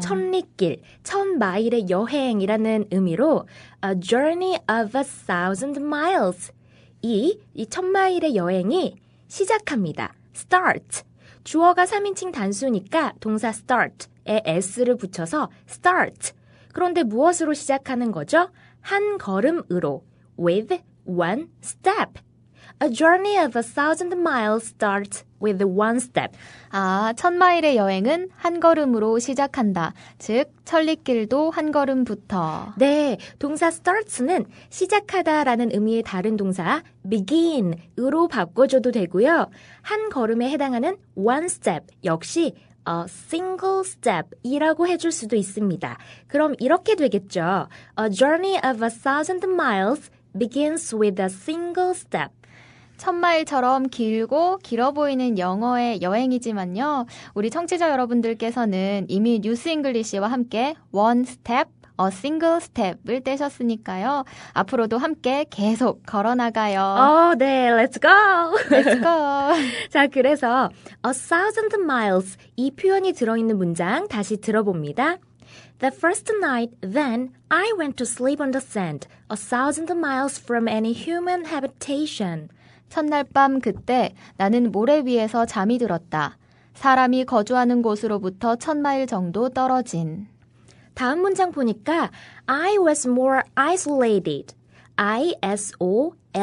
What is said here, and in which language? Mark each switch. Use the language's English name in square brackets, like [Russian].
[Korean] 천리길, 1,000마일의 여행이라는 의미로 [English] A journey of 1,000 miles. [Korean] 이 1,000마일의 여행이 시작합니다. [English] Start. [Korean] 주어가 3인칭 단수니까 동사 start에 s를 붙여서 start. 그런데 무엇으로 시작하는 거죠? 한 걸음으로. [English] With one step. A journey of 1,000 miles starts with one step. [Korean] 1,000마일의 여행은 한 걸음으로 시작한다. 즉, 천리길도 한 걸음부터. 네, 동사 starts는 시작하다라는 의미의 다른 동사 begin으로 바꿔줘도 되고요. 한 걸음에 해당하는 one step 역시 a single step이라고 해줄 수도 있습니다. 그럼 이렇게 되겠죠. [English] A journey of 1,000 miles begins with a single step. [Korean] 1,000마일처럼 길고 길어 보이는 영어의 여행이지만요. 우리 청취자 여러분들께서는 이미 뉴스 잉글리시와 함께 [English] one step, a single step [Korean] 을 떼셨으니까요. 앞으로도 함께 계속 걸어나가요. [English] 네, let's go. Let's go. [Korean] 자, 그래서 1,000 miles 이 표현이 들어있는 문장 다시 들어봅니다. [English] The first night, then, I went to sleep on the sand, 1,000 miles from any human habitation. [Korean] 첫날 밤 그때 나는 모래 위에서 잠이 들었다. 사람이 거주하는 곳으로부터 1,000마일 정도 떨어진. 다음 문장 보니까 [English] I was more isolated. I-S-O-L-A-T-E-D.